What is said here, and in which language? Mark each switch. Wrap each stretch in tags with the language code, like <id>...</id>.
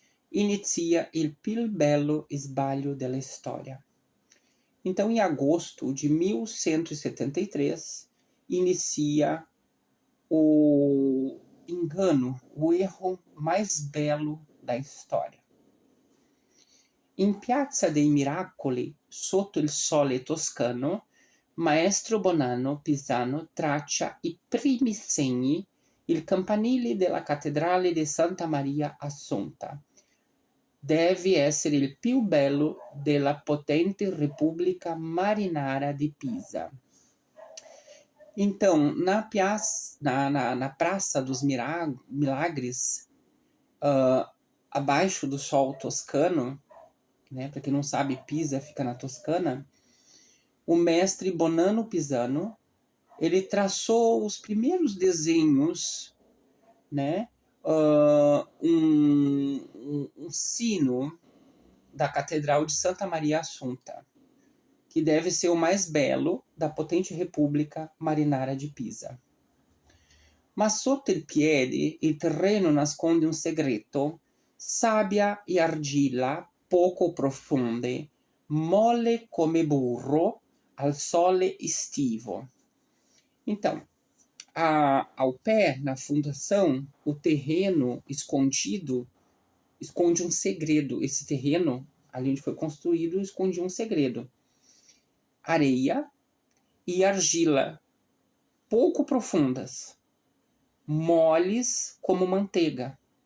<it>Inicia il più bello sbaglio della storia.</it> <pt>Então, em agosto de 1173, inicia o engano, o erro mais belo da história.</pt> <it>In Piazza dei Miracoli, sotto il sole toscano, Maestro Bonanno Pisano traccia i primi segni, il campanile della cattedrale di Santa Maria Assunta. Deve essere il più bello della potente República Marinara de Pisa.</it> <pt>Então, na Praça dos Milagres, abaixo do sol toscano, né, para quem não sabe, Pisa fica na Toscana, o mestre Bonanno Pisano, ele traçou os primeiros desenhos, né, um sino da Catedral de Santa Maria Assunta, que deve ser o mais belo da potente República Marinara de Pisa.</pt> <it>Ma sotto il piede il terreno nasconde un segreto, sabbia e argilla poco profonde, molle come burro al sole estivo.</it> <pt>Então, ao pé, na fundação, o terreno escondido esconde um segredo. Esse terreno, ali onde foi construído, esconde um segredo. Areia e argila, pouco profundas, moles como manteiga.</pt>